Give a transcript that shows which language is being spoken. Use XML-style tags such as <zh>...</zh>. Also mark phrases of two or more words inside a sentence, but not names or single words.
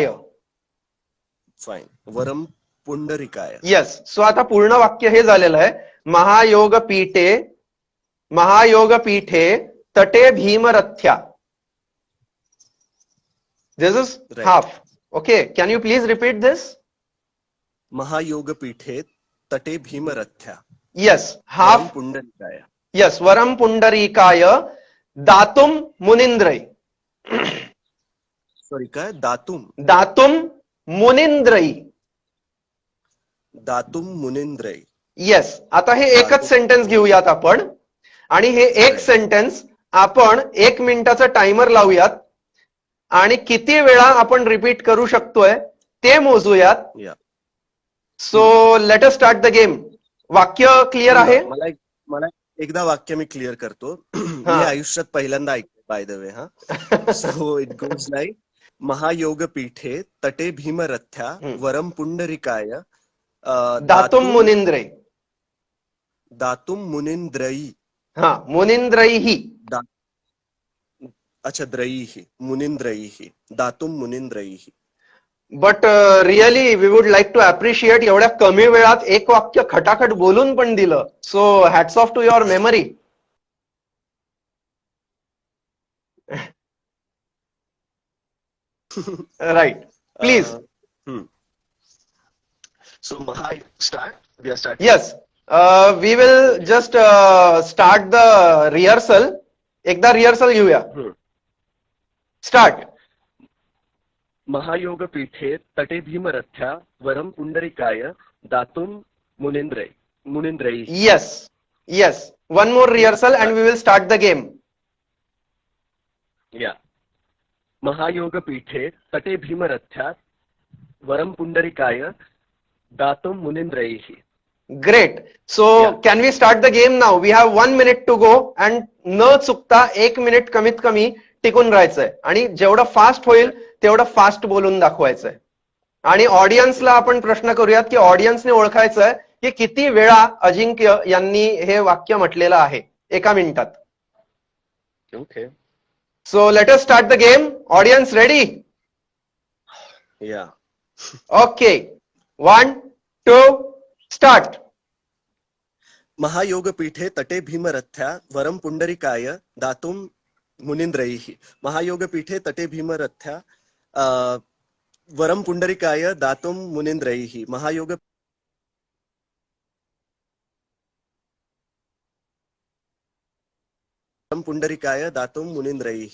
<sa>फाईन. वरम पुंडरीकाय. येस.</sa> <mr>सो आता पूर्ण वाक्य हे झालेलं आहे.</mr> <sa>महायोगपीठे, महायोगपीठे तटे भीमरथ्या.</sa> <en>This is half. Okay. Can you please repeat this?</en> <sa>महायोगपीठे तटे भीमरथ्या.</sa> <en>Yes. Half.</en> <sa>पुंडरीकाय. येस. वरम पुंडरीकाय दातुम मुनिंद्रय.</sa> <mr>सॉरी, काय?</mr> <sa>दातुम. दातुम मुनिंद्रई. दातुम मुनिंद्रई. येस.</sa> <mr>आता हे एकच सेंटेन्स घेऊयात आपण, आणि हे एक सेंटेन्स आपण 1 मिनिटाचा टाइमर लावूयात आणि किती वेळा आपण रिपीट करू शकतोय ते मोजूयात.</mr> <en>So let us start the game.</en> <mr>वाक्य क्लिअर आहे? एकदा वाक्य मी क्लिअर करतो. मी हा. आयुष्यात पहिल्यांदा ऐकलं</mr> <en>by the way. Ha, so it goes like</en> <sa>महायोगपीठे तटे भीमरथ्या वरम पुंडरिकाय दातुम मुनिंद्रे. दातुम मुनिंद्रई. हा, मुनिंद्रैही. दा- अच्छा, द्रयीही मुनिंद्रईही दातुम मुनिंद्रईही.</sa> <en>But really we would like to appreciate</en> <mr>एवढ्या कमी वेळात एक वाक्य खटाखट बोलून पण दिलं.</mr> <en>So hats off to your memory. Right, please. So start. We are start. Yes, we will just start the rehearsal.</en> <mr>एकदा रिहर्सल घेऊया. स्टार्ट.</mr> <sa>महायोगपीठे तटे भीमरथ्या वरम पुंडरिकाय दातुम मुनिंद्रई.</sa> <en>Yes, yes. One more rehearsal and we will start the game.</en> <sa>या महायोगपीठे तटे भीमरथ्या वरम पुंडरिकाय दातुम मुनिंद्रैः.</sa> <en>Great. So can we start the game now? We have 1 minute to go and</en> <mr>न चुकता 1 मिनिट कमीत कमी टिकून राहायचंय आणि जेवढं फास्ट होईल तेवढं फास्ट बोलून दाखवायचंय. आणि ऑडियन्सला आपण प्रश्न करूयात की ऑडियन्सने ओळखायचंय की किती वेळा अजिंक्य यांनी हे वाक्य म्हटलेलं आहे एका मिनिटात. ओके.</mr> <en>So let us start the game. Audience ready? Ya. Okay, 1, 2, start.</en> <sa>महायोगपीठे तटे भीमरथ्या वरम पुंडरिकाय दातुम मुनिंद्रैः. महायोगपीठे तटे भीमरथ्या वरम पुंडरिकाय दातुम मुनिंद्रैः. पुंडरिकाय दातुम मुनिंद्रैः.</sa>